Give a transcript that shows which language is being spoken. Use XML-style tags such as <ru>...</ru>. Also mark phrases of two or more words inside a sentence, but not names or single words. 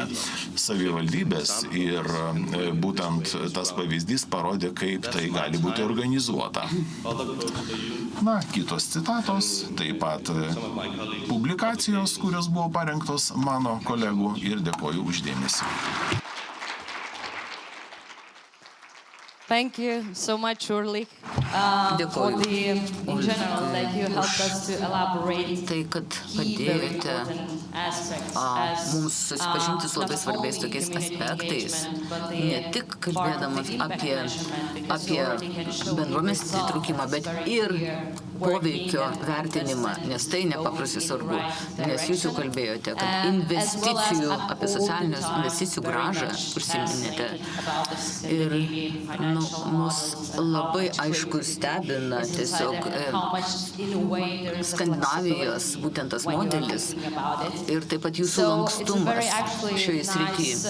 <lt>Savivaldybės ir būtent tas pavyzdys parodė, kaip tai gali būti organizuota. Na, kitos citatos, taip pat publikacijos, kurios buvo parengtos mano kolegų ir dėkoju uždėmesį.</lt> <en>Thank you so much, Ulrich, for the, in general, that you helped us to elaborate</en> <lt>tai, kad padėjote mums susipažinti su labai svarbiais tokiais aspektais, ne tik kalbėdamas apie bendruomenės įtraukimą, bet ir poveikio vertinimą, nes tai nepaprastai svarbu, nes jūs jau kalbėjote, kad investicijų, apie socialinius investicijų grąžą užsiminėte ir mus labai aišku stebina tiesiog Skandinavijos būtent tas modelis ir taip pat jūsų lankstumas šioje srityje.</lt>